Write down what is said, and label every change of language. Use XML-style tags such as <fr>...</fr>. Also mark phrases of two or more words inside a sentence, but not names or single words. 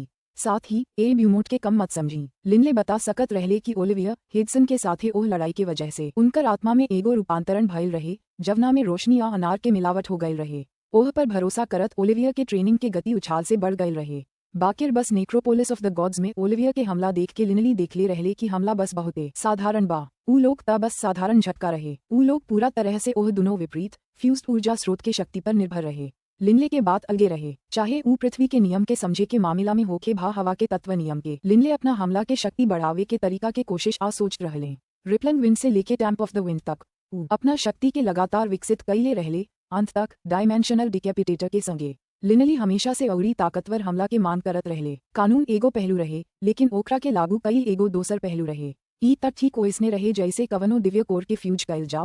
<bho>साथ ही ए ब्यूमोट के कम मत समझी। लिनले बता सकत रहले कि ओलिविया हिडसन के साथे ओह लड़ाई के वजह से उनकर आत्मा में एगो रूपांतरण भइल रहे, जवना में रोशनी आ अनार के मिलावट हो गईल रहे। ओह पर भरोसा करत ओलिविया के ट्रेनिंग के गति उछाल से बढ़ गईल रहे। बाकिर बस नेक्रोपोलिस ऑफ द गॉड्स में ओलिविया के हमला देख के लिनली देखले रहले कि हमला बस बहुते साधारण बा। ऊ लोग ता बस साधारण झटका रहे। ऊ लोग पूरा तरह से ओह दोनों विपरीत फ्यूज्ड ऊर्जा स्रोत के शक्ति पर निर्भर रहे। लिनले के बात अलगे रहे, चाहे ऊ पृथ्वी के नियम के समझे के मामला में होके भा हवा के तत्व नियम के। लिनले अपना हमला के शक्ति बढ़ावे के तरीका के कोशिश आ सोच रहले। रिपलन विंड से लेके टैंप ऑफ द विंड तक ऊ अपना शक्ति के लगातार विकसित कईले रहले, अंत तक डायमेंशनल डिकैपिटेटर के संगे। लिनली हमेशा से अउरी ताकतवर हमला के मान करत रहले। कानून एगो पहलू रहे, लेकिन ओकरा के लागू कई एगो दोसर पहलू रहे। ई तक ठीक ओइसने रहे जैसे कवनो दिव्य कोर के फ्यूज कईल जाव।</bho>